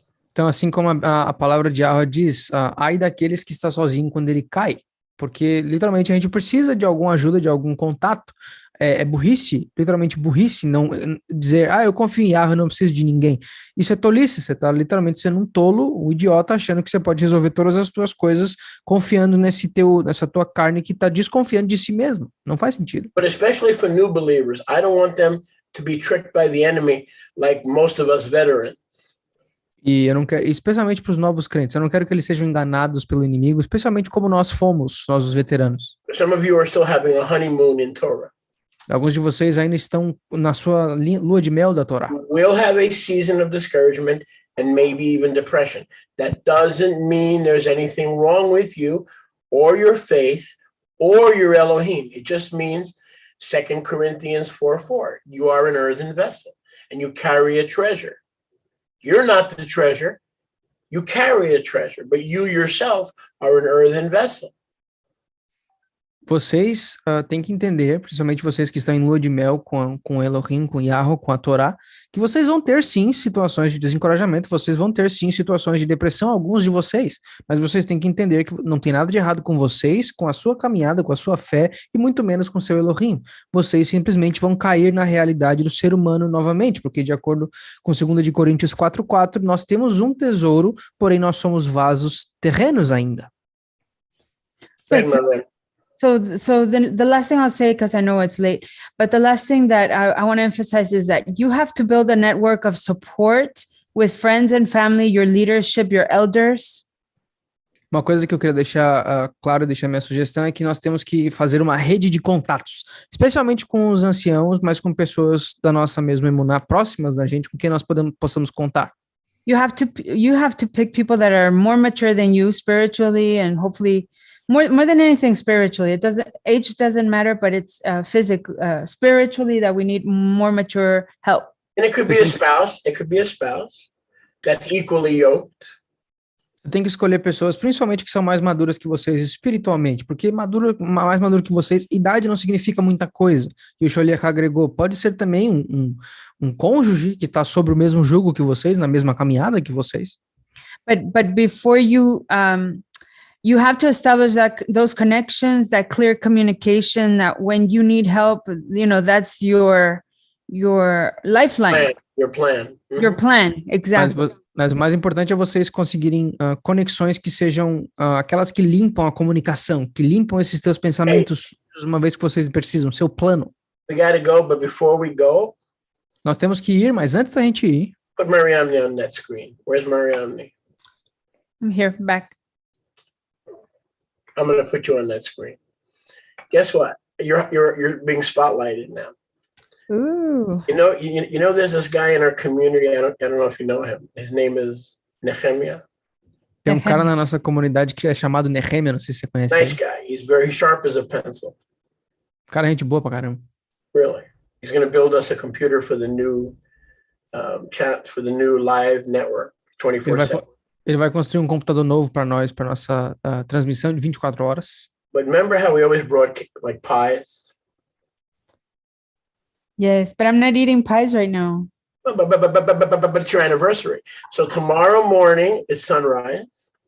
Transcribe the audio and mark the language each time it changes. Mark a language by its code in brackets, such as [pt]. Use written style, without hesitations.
[pt] Então, assim como a palavra de Yahweh diz, ai daqueles que está sozinho quando ele cai, porque literalmente a gente precisa de alguma ajuda, de algum contato. É burrice, literalmente burrice, não dizer, eu confio em Yahweh, não preciso de ninguém. Isso é tolice, você está literalmente sendo um tolo, um idiota, achando que você pode resolver todas as suas coisas confiando nessa tua carne que está desconfiando de si mesmo. Não faz sentido. [en] But especially for new believers, I don't want them to be tricked by the enemy like most of us veterans. [pt] E eu não quero, especialmente para os novos crentes, eu não quero que eles sejam enganados pelo inimigo, especialmente como nós fomos, nós os veteranos. [en] Some of you are still having a honeymoon in Torah. [pt] Alguns de vocês ainda estão na sua lua de mel da Torá. [en] We'll have a season of discouragement and maybe even depression. That doesn't mean there's anything wrong with you or your faith or your Elohim. It just means 2 Corinthians 4:4. You are an earthen vessel and you carry a treasure. You're not the treasure. You carry a treasure, but you yourself are an earthen vessel. [pt] Vocês têm que entender, principalmente vocês que estão em lua de mel com Elohim, com Yahweh, com a Torá, que vocês vão ter sim situações de desencorajamento, vocês vão ter sim situações de depressão, alguns de vocês, mas vocês têm que entender que não tem nada de errado com vocês, com a sua caminhada, com a sua fé e muito menos com seu Elohim. Vocês simplesmente vão cair na realidade do ser humano novamente, porque de acordo com 2 Coríntios 4:4, nós temos um tesouro, porém nós somos vasos terrenos ainda. [en] So the last thing I'll say, because I know it's late, but the last thing that I want to emphasize is that you have to build a network of support with friends and family, your leadership, your elders. [pt] Uma coisa que eu queria deixar claro, deixar minha sugestão, é que nós temos que fazer uma rede de contatos, especialmente com os anciãos, mas com pessoas da nossa mesma emuná, próximas da gente, com quem nós possamos contar. [en] You have to pick people that are more mature than you spiritually and hopefully more than anything spiritually. Age doesn't matter, but it's spiritually that we need more mature help. And it could be a spouse. It could be a spouse that's equally yoked. [pt] Você tem que escolher pessoas, principalmente que são mais maduras que vocês espiritualmente, porque mais maduro que vocês, idade não significa muita coisa. E o Sholiach agregou, pode ser também um cônjuge que está sobre o mesmo jugo que vocês, na mesma caminhada que vocês. [en] But before you you have to establish those connections, that clear communication, that when you need help, that's your lifeline. Your plan. Your plan, exactly. [pt] Mas o mais importante é vocês conseguirem conexões que sejam aquelas que limpam a comunicação, que limpam esses teus pensamentos uma vez que vocês precisam, seu plano. [en] We gotta go, but before we go, [pt] nós temos que ir, mas antes da gente ir, [en] put Mariamne on that screen. Where's Mariamne? I'm here, back. I'm gonna put you on that screen. Guess what? You're being spotlighted now. Ooh. You know, there's this guy in our community. I don't know if you know him. His name is Nehemiah. [pt] Tem cara na nossa comunidade que é chamado Nehemiah, não sei se você conhece. [en] Nice guy. He's very sharp as a pencil. [pt] Cara, gente boa pra caramba. [en] Really. He's going to build us a computer for the new chat, for the new live network, 24/7. [pt] Ele vai construir um computador novo para nós, para nossa transmissão de 24 horas. [en] But remember how we always brought like pies? Yes, but I'm not eating pies right now. But it's your anniversary. So tomorrow morning is sunrise.